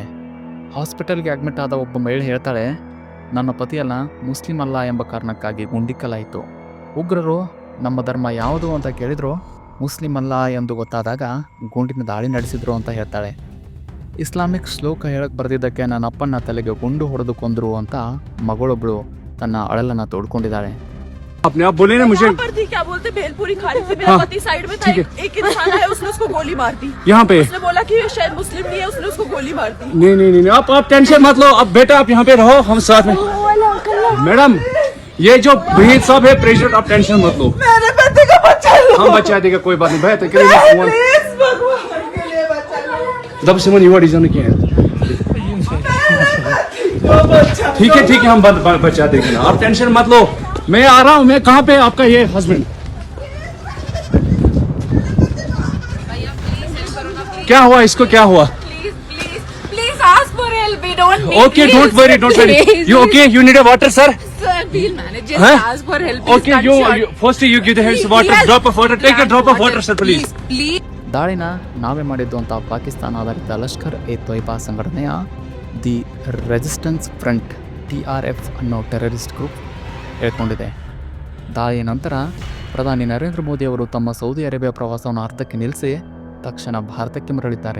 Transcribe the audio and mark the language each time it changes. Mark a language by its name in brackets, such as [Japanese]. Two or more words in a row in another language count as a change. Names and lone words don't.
[English] hospital admit [Kannada] ಆದ ಒಬ್ಬ ಮಹಿಳೆ ಹೇಳ್ತಾಳೆ, ನನ್ನ ಪತಿಯಲ್ಲ ಮುಸ್ಲಿಂ ಅಲ್ಲ ಎಂಬ ಕಾರಣಕ್ಕಾಗಿ ಗುಂಡಿಕ್ಕಲಾಯಿತು. ಉಗ್ರರು ನಮ್ಮ ಧರ್ಮ ಯಾವುದು ಅಂತ ಕೇಳಿದ್ರು, ಮುಸ್ಲಿಂ ಅಲ್ಲ ಎಂದು ಗೊತ್ತಾದಾಗ ಗುಂಡಿನ ದಾಳಿ ನಡೆಸಿದ್ರು ಅಂತ ಹೇಳ್ತಾಳೆ. ಇಸ್ಲಾಮಿಕ್ ಶ್ಲೋಕ ಹೇಳಕ್ಕೆ ಬರೆದಿದ್ದಕ್ಕೆ ನನ್ನ ಅಪ್ಪನ ತಲೆಗೆ ಗುಂಡು ಹೊಡೆದು ಕೊಂದ್ರು ಅಂತ ಮಗಳೊಬ್ಳು ತನ್ನ ಅಳಲನ್ನು ತೋಡ್ಕೊಂಡಿದ್ದಾಳೆ. [Hindi] अपने आप बोले ना मुझे क्या बोलते भेलपुरी खा रही थी, मेरा पति साइड में था, एक इंसान है उसने उसको गोली मार दी यहाँ पे। उसने बोला कि ये शायद मुस्लिम नहीं है, उसने उसको गोली मार दी। नहीं आप टेंशन मत लो, अब बेटा आप यहाँ पे रहो, हम साथ में। मैडम ये जो भीड़ सब है प्रेशर, आप टेंशन मत लो, मेरे पति को बचा लो, हम बचा देगा, कोई बात नहीं। भैया प्लीज भगवान के लिए बचा लो। जब से मन युवा डिजाइन किया है, ठीक है हम बचा देंगे ना, आप टेंशन मत लो। मैं आ रहा हूँ, मैं कहाँ पे आपका ये हस्बैंड क्या हुआ, इसको क्या हुआ? [English] Please ask for help, we don't need Okay, don't worry. You okay? You need a water, sir? Sir, we'll manage. Just ask for help. Okay, you first you give the hands water, drop of water, take a drop of water, sir, please. [Kannada] ದಾಳಿನ ನಾವೇ ಮಾಡಿದ್ದು ಅಂತ ಪಾಕಿಸ್ತಾನ ಆಧಾರಿತ ಲಷ್ಕರ್ ಎ ತೊಯ್ಬಾ ಸಂಘಟನೆಯ ದಿ ರೆಸಿಸ್ಟೆನ್ಸ್ ಫ್ರಂಟ್ TRF ಅನ್ನೋ [English] terrorist group [Kannada] ಹೇಳ್ಕೊಂಡಿದೆ. ದಾಳಿಯ ನಂತರ ಪ್ರಧಾನಿ ನರೇಂದ್ರ ಮೋದಿ ಅವರು ತಮ್ಮ ಸೌದಿ ಅರೇಬಿಯಾ ಪ್ರವಾಸವನ್ನು ಅರ್ಧಕ್ಕೆ ನಿಲ್ಲಿಸಿ ತಕ್ಷಣ ಭಾರತಕ್ಕೆ ಮರಳಿದ್ದಾರೆ.